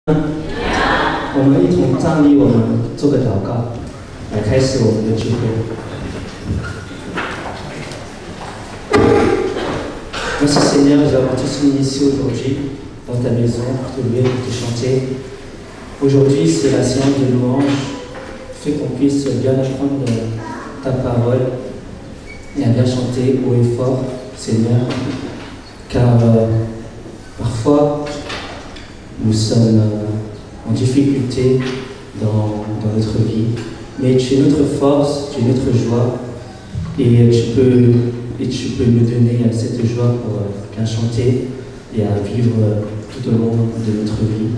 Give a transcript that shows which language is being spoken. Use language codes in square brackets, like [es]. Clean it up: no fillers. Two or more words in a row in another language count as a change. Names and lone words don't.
[zh] 我们一同站立，我们做个祷告，来开始我们的聚会。 [fr] Merci Seigneur d'avoir tous unis ici aujourd'hui, dans ta maison, pour te louer, pour te chanter. Aujourd'hui, c'est la séance de louange. Fais qu'on puisse bien apprendre ta parole et à bien chanter haut et fort, Seigneur, car parfois, nous sommes en difficulté dans notre vie, mais tu es notre force, tu es notre joie, et tu peux nous donner cette joie pour bien chanter et à vivre tout au long de notre vie.